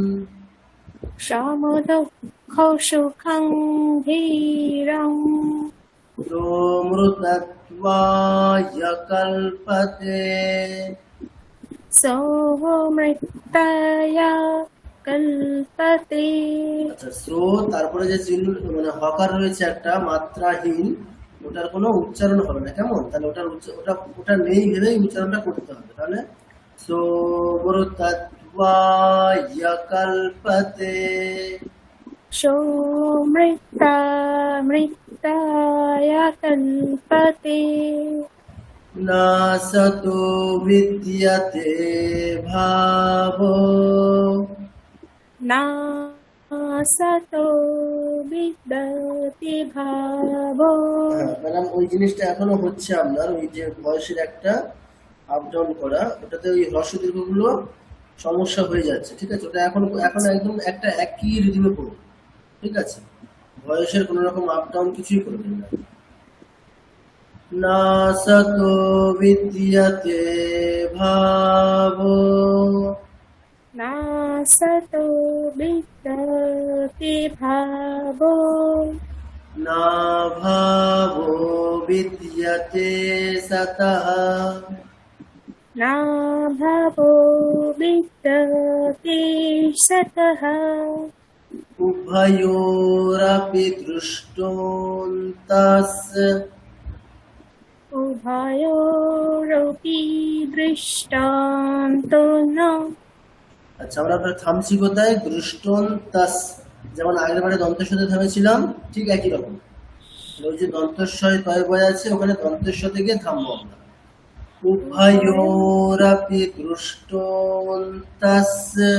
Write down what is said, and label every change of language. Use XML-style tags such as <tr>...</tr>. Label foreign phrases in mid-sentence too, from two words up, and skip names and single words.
<sa>समदुःखसुखं धीरम् सोऽमृतत्वाय कल्पते सोऽमृताय कल्पते।</sa> <bn>আচ্ছা, সো তারপরে যে চিহ্ন মানে হকার রয়েছে একটা মাত্রাহীন, ওটার কোনো উচ্চারণ হবে না, কেমন? তাহলে ওটা নেই ভেবেই উচ্চারণটা করতে হবে।</bn> <sa>তাহলে সোমৃতত্বায় কল্পতে सोऽमृताय कल्पते না সতো বিদ্যতে ভাবো न सतो विद्यते भावो।</sa> <bn>ম্যাডাম, ওই জিনিসটা এখনো হচ্ছে আপনার, ওই যে বয়সের একটা</bn> <en>up down</en> <bn>করা, ওটাতে ওই হ্রস্ব দীর্ঘগুলো সমস্যা হয়ে যাচ্ছে, ঠিক আছে? ওটা এখন একদম একটা একই রিদিমে পড়ুন, ঠিক আছে, ভয়েসের কোনো রকম</bn> <en>up down</en> <bn>কিছুই করবেন না।</bn> <sa>নাসতো বিদ্যতে ভাবো, नासतो विद्यते भावो না ভাবো বিদ্যতে সতঃ, न भवो विद्यते सतः উভয়োরপি দৃষ্টন্তস্য। उभयोरपि दृष्टान्तो न</sa> <bn>আচ্ছা, আমরা আপনার থামছি কোথায়? দৃষ্টন্তস, যেমন আগের বারে দন্তেশ্বরে থেমেছিলাম, ঠিক একই রকম। ওই যে দন্তস্বয় তয় বয় আছে, ওখানে দন্তেশ্ব থেকে থামবো আমরা।</bn> <sa>উভয়োরপি দৃষ্টন্তস্য,</sa>